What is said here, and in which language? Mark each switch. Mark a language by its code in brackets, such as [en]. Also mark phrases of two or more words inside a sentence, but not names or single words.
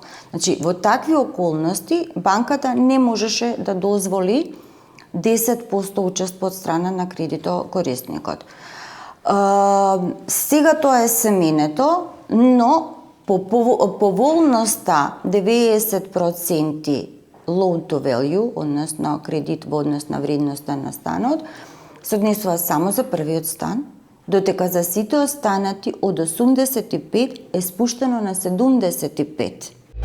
[mk] Значи, во такви околности, банката не можеше да дозволи 10% учество од страна на кредитокорисникот. Сега тоа е семенето, но по поволноста 90% [en] loan to value, [mk] односно кредит во однос на вредноста на станот, се однесува само за првиот стан, додека за сите останати од 85 е спуштено на 75.